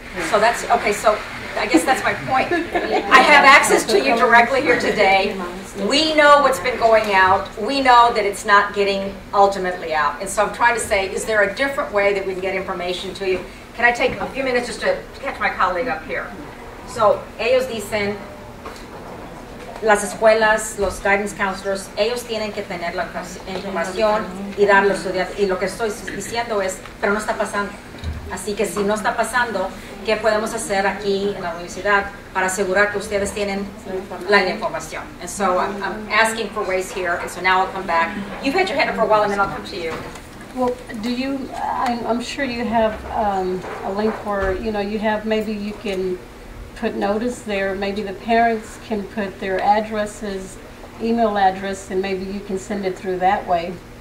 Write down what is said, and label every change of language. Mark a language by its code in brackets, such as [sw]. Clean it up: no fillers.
[en] So that's, okay, so I guess that's my point. I have access to you directly here today. We know what's been going out. We know that it's not getting ultimately out. And so I'm trying to say, is there a different way that we can get information to you? Can I take a few minutes just to catch my colleague up here? [es] So, ellos dicen, las escuelas, los guidance counselors, ellos tienen que tener la información y dar a los estudiantes. Y lo que estoy diciendo es, pero no está pasando. Así que si no está pasando, ¿qué podemos hacer aquí en la universidad para asegurar que ustedes tienen la información? [en] And so I'm asking for ways here, and so now I'll come back. You've had your hand up for a while, and then I'll come to you. Well, do you, I'm sure you have a link where, you know, you have, maybe you can put notice there, maybe the parents can put their addresses, email address, and maybe you can send it through that way.